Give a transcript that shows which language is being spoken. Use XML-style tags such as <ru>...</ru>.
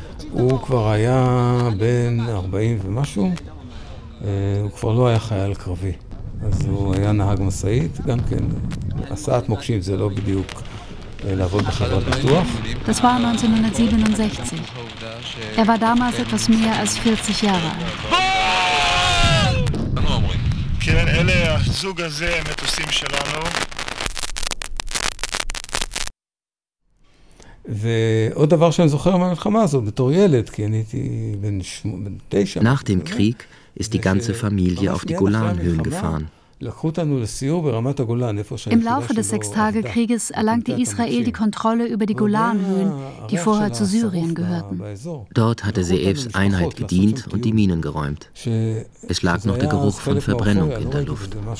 <he>הוא כבר היה בן 40 ומשהו, הוא כבר לא היה חייל קרבי. אז הוא היה נהג מסעית, גם כן, הסעת מוקשים זה לא בדיוק לעבוד בחברת ביטוח.</he> <de>Das war 1967. Er war damals etwas mehr als 40 Jahre alt.</de> <he>כן, אלה הזוג הזה, המטוסים שלנו. ועוד דבר שאני זוכר מהמלחמה הזאת, בתור ילד, כי אני הייתי בן 9.</he> <de>Nach dem Krieg ist die ganze Familie auf die Golanhöhen gefahren. Im Laufe des Sechstagekrieges erlangte Israel die Kontrolle über die Golanhöhen, die vorher zu Syrien gehörten. Dort hatte Ze'evs Einheit gedient und die Minen geräumt. Es lag noch der Geruch von Verbrennung in der Luft.</de>